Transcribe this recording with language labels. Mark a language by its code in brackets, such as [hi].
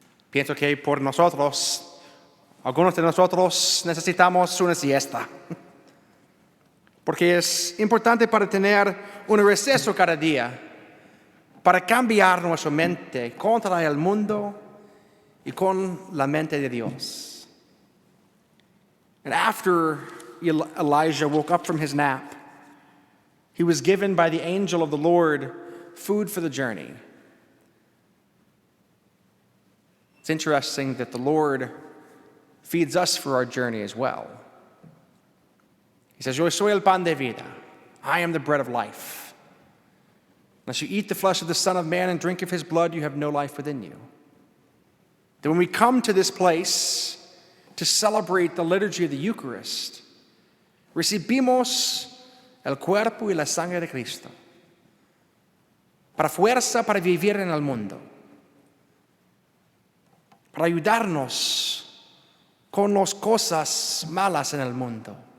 [es] Pienso que por nosotros, algunos de nosotros necesitamos una siesta. Porque es importante para tener un receso cada día, para cambiar nuestra mente contra el mundo y con la mente de Dios. [en] And after Elijah woke up from his nap, he was given by the angel of the Lord food for the journey. It's interesting that the Lord feeds us for our journey as well. He says, [es] Yo soy el pan de vida. [en] I am the bread of life. Unless you eat the flesh of the Son of Man and drink of his blood, you have no life within you. That when we come to this place to celebrate the liturgy of the Eucharist, [es] recibimos el cuerpo y la sangre de Cristo para fuerza para vivir en el mundo, para ayudarnos con las cosas malas en el mundo.